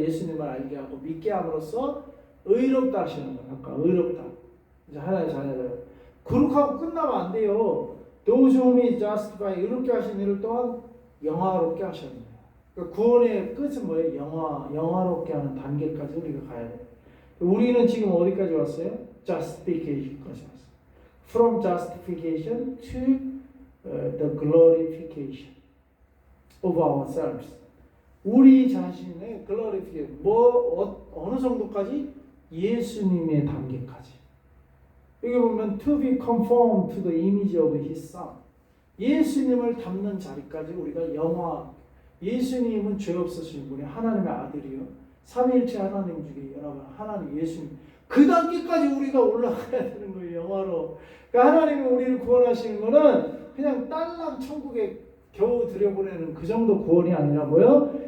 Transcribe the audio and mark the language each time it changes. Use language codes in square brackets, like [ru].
[ko] 예수님을 알게 하고 믿게 함으로써 의롭다 하시는 거예요. 아까 의롭다. 이제 하나의 자녀들. 그렇게 하고 끝나면 안 돼요. [en] Those whom he justify [ko] 의롭게 하신 이를 또한 영화롭게 하셨네요. 그러니까 구원의 끝은 뭐예요? 영화롭게 하는 단계까지 우리가 가야 돼요. 우리는 지금 어디까지 왔어요? Justification까지 왔어요. [en] From justification to the glorification of ourselves. [ko] 우리 자신의 glorification. 어느 정도까지? 예수님의 단계까지. 여기 보면 [en] to be conformed to the image of his son. [ko] 예수님을 닮는 자리까지 우리가 영화. 예수님은 죄 없으신 분이 하나님의 아들이요. 삼위일체 하나님 중에 여러분 하나님 예수님. 그 단계까지 우리가 올라가야 되는 거예요. 영화로. 그러니까 하나님이 우리를 구원하시는 거는 그냥 딸랑 천국에 겨우 들여보내는 그 정도 구원이 아니라 뭐요?